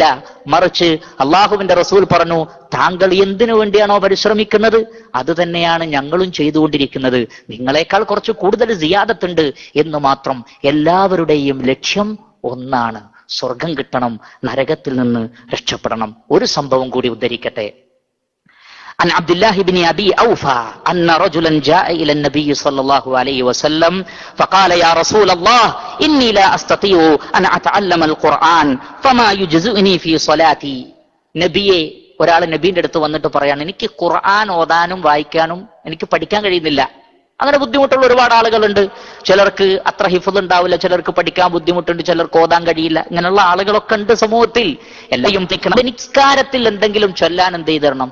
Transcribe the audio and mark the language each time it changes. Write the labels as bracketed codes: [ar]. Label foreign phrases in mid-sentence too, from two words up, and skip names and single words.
[ml] മറിച്ച് അള്ളാഹുവിന്റെ റസൂൽ പറഞ്ഞു, താങ്കൾ എന്തിനു വേണ്ടിയാണോ പരിശ്രമിക്കുന്നത് അത് തന്നെയാണ് ഞങ്ങളും ചെയ്തുകൊണ്ടിരിക്കുന്നത്. നിങ്ങളെക്കാൾ കുറച്ച് കൂടുതൽ സിയാദത്തുണ്ട് എന്ന് മാത്രം. എല്ലാവരുടെയും ലക്ഷ്യം ഒന്നാണ്, സ്വർഗം കിട്ടണം, നരകത്തിൽ നിന്ന് രക്ഷപ്പെടണം. ഒരു സംഭവം കൂടി ഉദ്ധരിക്കട്ടെ. [ar] عن عبد الله بن أبي أوفى أن رجلا جاء إلى النبي صلى الله عليه وسلم فقال يا رسول الله إني لا أستطيع أن أتعلم القرآن فما يجزئني في صلاتي. [ml] നബിയെ ഒരാൾ നബീന്റെ അടുത്ത് വന്നിട്ട് പറയാണ്, എനിക്ക് ഖുർആൻ ഓതാനും വായിക്കാനും എനിക്ക് പഠിക്കാൻ കഴിയുന്നില്ല. അങ്ങനെ ബുദ്ധിമുട്ടുള്ള ഒരുപാട് ആളുകളുണ്ട്. ചിലർക്ക് അത്ര ഹിഫ്ള് ഉണ്ടാവില്ല, ചിലർക്ക് പഠിക്കാൻ ബുദ്ധിമുട്ടുണ്ട്, ചിലർക്ക് ഓതാൻ കഴിയില്ല. ഇങ്ങനെയുള്ള ആളുകളൊക്കെ ഉണ്ട് സമൂഹത്തിൽ. എല്ലാം നിസ്കാരത്തിൽ എന്തെങ്കിലും ചൊല്ലാൻ എന്ത് ചെയ്തു തരണം?